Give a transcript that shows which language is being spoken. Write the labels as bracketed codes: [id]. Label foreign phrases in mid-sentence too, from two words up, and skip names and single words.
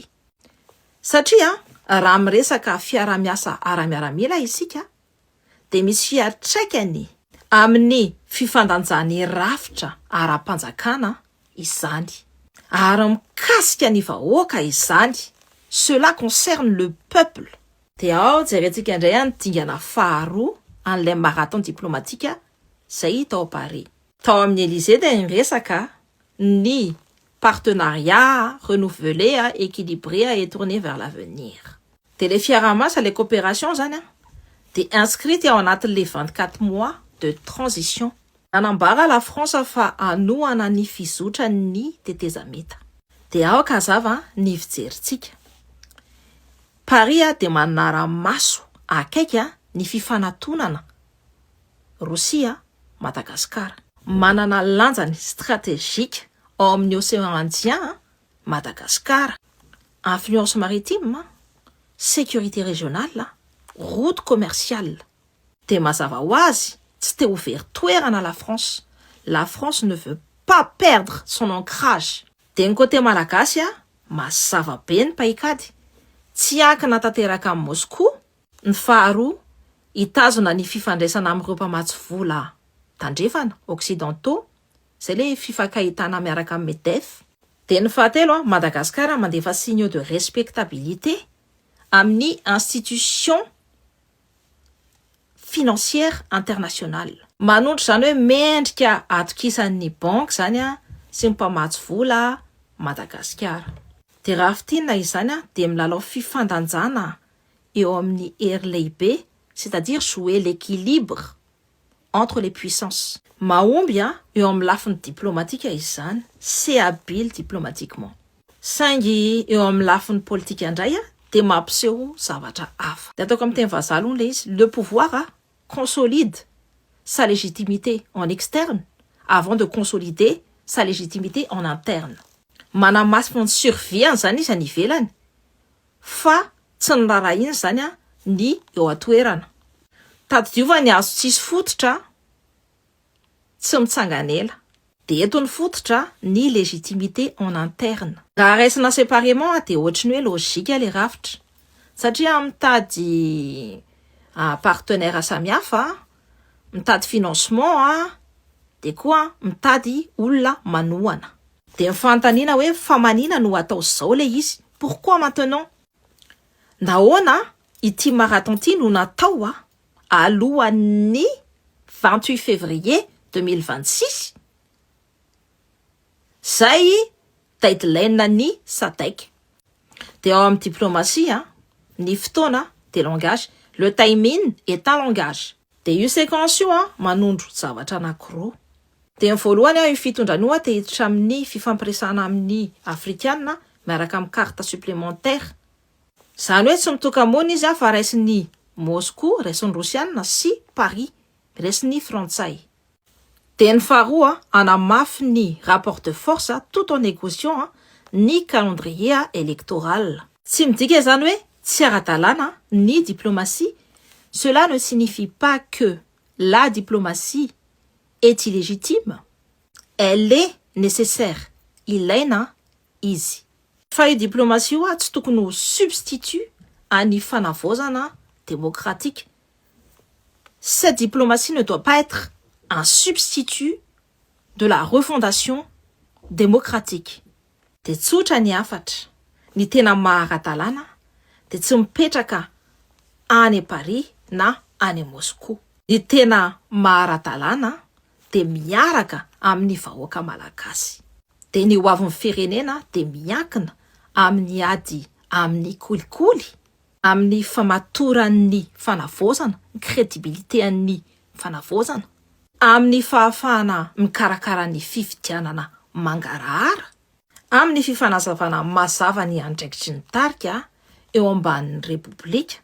[mg] Satria raha miresaka fiara-miasa ara-miaramila isika, de misy fiatraikany amin'ny fifandanjany rafitra ara-panjakana izany. Ary mikasika ny vahoaka izany. [fr] Cela concerne le peuple. [mg] De ao jerentsika indray ny dingana faharoa an'ilay [fr] marathon diplomatique [mg] zay tao Paris. Tao amin'ny Élysée de niresaka ny [fr] partenariat renouvelé, équilibré et tourné vers l'avenir. [mg] De les fiara-miasa, [fr] les coopérations [mg] zany de inscrite ao anatin'le 24 mois de transition. Nanambara la France fa anohana ny fizotra ny tetezameta. De ao kazava ny fijerintsika. Paris de manara-maso akaiky ny fifanantonana Rosia, Madagascar. Manana lanjany stratégique ao amin'ny océan Indien, Madagascar. [fr] Influence maritime, sécurité régionale, route commerciale. [mg] De mazava ho azy, tsy te ho very toerana la France. [fr] La France ne veut pas perdre son ancrage. [mg] De ny côté malagasy mazava be ny paikady. Tsy ankina tanteraka amin'ny Moscou. Ny faharoa, hitazona ny fifandraisana amin'ireo mpamatsy vola tandrefana occidentaux, zay le fifankahitana miaraka amin'ny MEDEF. De ny fahatelo, Madagascar mandefa [fr] signe de respectabilité [mg] amin'ny [fr] institution financière internationale. [mg] Manondro zany hoe mendrika atokisan'ny banque zany sy mpamatsy vola Madagascar. De raha fitinina izany de milalao fifandanjana eo amin'ny hery lehibe, [fr] c'est-à-dire jouer l'équilibre entre les puissances. [mg] Mahomby eo amin'ny lafiny diplomatique izany, [fr] c'est habile diplomatiquement. [mg] Saingy eo amin'ny lafiny politique indray de mampiseho zavatra hafa. De ataoko amin'ny teny vazaha le izy, [fr] le pouvoir consolide sa légitimité en externe avant de consolider sa légitimité en interne. [mg] Manamasy fo ny survie zany izy any ivelany, fa tsy ny rarahiny zany ny eo atoerana. Tadidiova ny azo tsisy fototra, tsy mitsanganela. De eto ny fototra ny [fr] légitimité en interne. [mg] Raha raisina séparément de ohatry ny hoe logika le rafitra. Satria mitady partenaire samihafa, mitady financement, de koa mitady olona manohana. De mifantaniana hoe fa manina no atao zao le izy. [fr] Pourquoi maintenant? [mg] Nahoana ity marathon ty no natao alohan'ny 28 février 2026. Zay deadline ny SADC. De ao amin'ny diplomatie, ny fotoana de langage. [fr] Le timing est un langage. [mg] De io séquence io manondro zavatra anankiroa. De ny voalohany io fitondrany io te hiditra amin'ny fifampiresana amin'ny afrikana miaraka amin'ny [fr] carte supplémentaire. [mg] Zany hoe tsy mitoka-mona izy fa raisin'ny Moscou, raisin'ny Rosiana sy Paris, raisin'ny Frantsay. De ny faharoa anamafy ny [fr] rapport de force tout en négociant [mg] ny [fr] calendrier électoral. [mg] Tsy midika zany hoe tsy ara-dalàna ny diplomatie. [fr] Cela ne signifie pas que la diplomatie est illégitime. Elle est nécessaire. [mg] Ilaina izy. Fa io diplomatie io tsy tokony ho substitut any fanavozana démocratique. [fr] Cette diplomatie ne doit pas être un substitut de la refondation démocratique. [mg] De tsotra ny afatra, ny tena mahara-dalàna, de tsy mipetraka any Paris na any Moscou. Ny tena mahara-dalàna de miaraka amin'ny vahoaka malagasy. De ny hoavin'ny firenena de miankina amin'ny ady amin'ny kolikoly, amin'ny famatoran'ny fanavozana, ny crédibilité an'ny fanavozana, amin'ny fahafahana mikarakara ny fifidianana mangarahara, amin'ny fifanazavana mazava ny andraikitry ny tarika eo ambanin'ny république.